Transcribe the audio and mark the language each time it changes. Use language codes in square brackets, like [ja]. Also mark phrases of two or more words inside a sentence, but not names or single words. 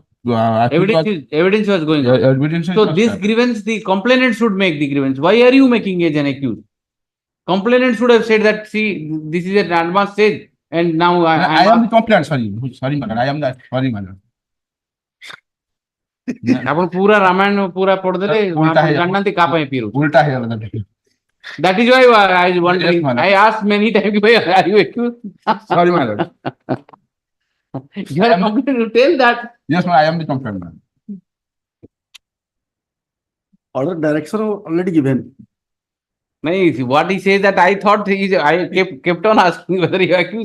[en] evidence was going on. So this grievance, the complainant should make the grievance. Why are you making as an accused? Complainant should have said that, see, this is an advanced stage, and now I am the complainant. Sorry, madam. I am the sorry, madam. [or] ଆପଣ ପୁରା ରାମାୟଣ ପୁରା ପଢିଦେଲେ ଉଲ୍ଟା ଆପଣ ହେଇଗଲା। ଜାଣିନାହାନ୍ତି କାହା ପାଇଁ ପିରୁଛୁ। [hi] उल्टा है वाला देखिए [en] That is why I was wondering. madam. I asked many times, why are you accused? Sorry, my lord. You are competent to tell that. Yes, ma'am, I am the complainant, ma'am. Order direction already given. No, what he says that I thought I kept on asking whether you accused.